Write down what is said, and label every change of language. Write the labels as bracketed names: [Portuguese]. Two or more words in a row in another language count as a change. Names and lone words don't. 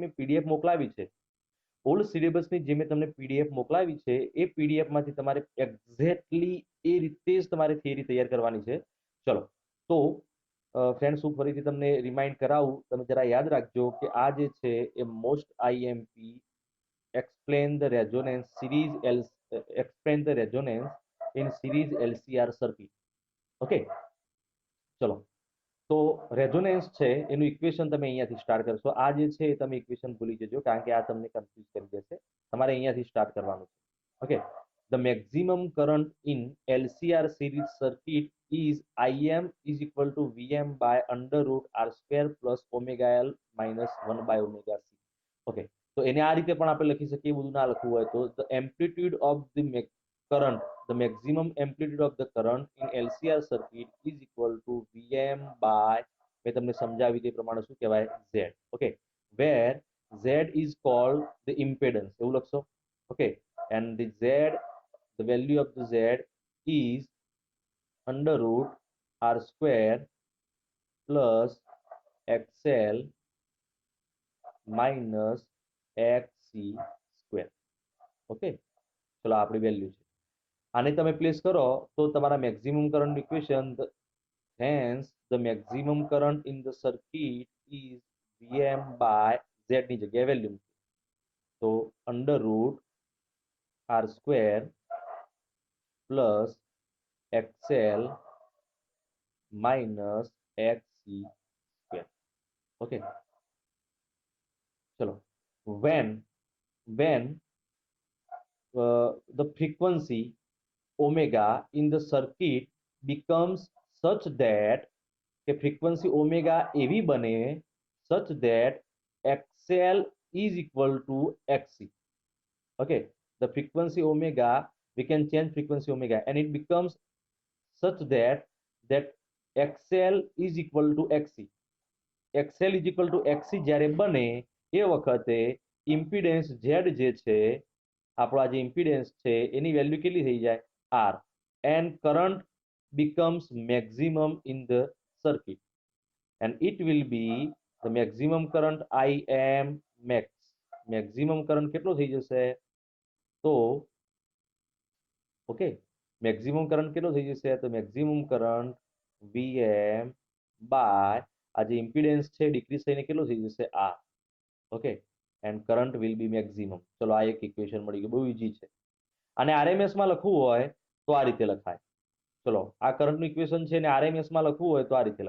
[Gujarati] મેં પીડીએફ મોકલાવી છે [English] old syllabus [Gujarati] જે મેં તમને પીડીએફ મોકલાવી છે એ પીડીએફમાંથી તમારે એક્ઝેક્ટલી એ રીતે જ તમારે થિયરી તૈયાર કરવાની છે ચલો તો ફ્રેન્ડ્સ હું ફરીથી તમને રિમાઇન્ડ કરાવું તમે જરા યાદ રાખજો કે આ જે છે એ [English] most IMP [Gujarati] explain [English] the resonance series L explain the resonance in series LCR circuit [Gujarati] ઓકે ચલો તો રેઝોનન્સ છે એનું ઇક્વેશન તમે અહીંયાથી સ્ટાર્ટ કરશો આ જે છે તમે ઇક્વેશન ભૂલી જજો કારણ કે આ તમને કન્ફ્યુઝ કરી દેશે તમારે અહીંયાથી સ્ટાર્ટ કરવાનું છે ઓકે [English] the maximum current in LCR series circuit is Im is equal to Vm by under root R square plus omega L minus 1 by omega C [Gujarati] ઓકે તો એને આ રીતે પણ આપણે લખી શકીએ બધું ના લખવું હોય તો [English] the amplitude of the current the maximum amplitude of the current in LCR circuit is equal to Vm by [Gujarati] મેં તમને સમજાવી તે પ્રમાણે શું કહેવાય [English] Z okay where Z is called the impedance [Gujarati] એવું લખશો [English] okay and the Z the value of the Z is under root R square plus XL minus XC square okay [Gujarati] ચલો આપણી વેલ્યુ છે આને તમે પ્લેસ કરો તો તમારા મેક્સિમમ કરંટ ઇક્વેશન [English] hence the maximum current in the circuit is Vm by Z [Gujarati] ની જગ્યાએ વેલ્યુ તો અંડર રૂટ [English] R square plus XL minus XC square okay ચલો when the frequency omega in the circuit becomes such that [Gujarati] કે frequency omega એવી બને [English] such that XL is equal to XC okay the frequency omega we can change frequency omega and it becomes such that XL is equal to XC XL is equal to XC [Gujarati] જ્યારે બને એ વખતે ઇમ્પિડન્સ Z જે છે આપણો જે ઇમ્પિડન્સ છે એની વેલ્યુ કેટલી થઈ જાય [English] R and current becomes maximum in the circuit and it will be the maximum current Im max maximum current [Gujarati] કેટલો થઈ જશે તો ઓકે મેક્સિમમ કરંટ કેટલો થઈ જશે તો મેક્સિમમ કરંટ Vm બાય આ જે ઇમ્પિડન્સ છે ડિક્રીઝ થઈને કેટલો થઈ જશે R ઓકે [English] and current will be maximum [Gujarati] ચલો આ એક ઇક્વેશન મળી ગયું બહુ ઈઝી છે અને આરએમએસ માં લખવું હોય તો આ રીતે લખાય ચલો આ કરંટનું ઇક્વેશન છે ને આરએમએસ માં લખવું હોય તો આ રીતે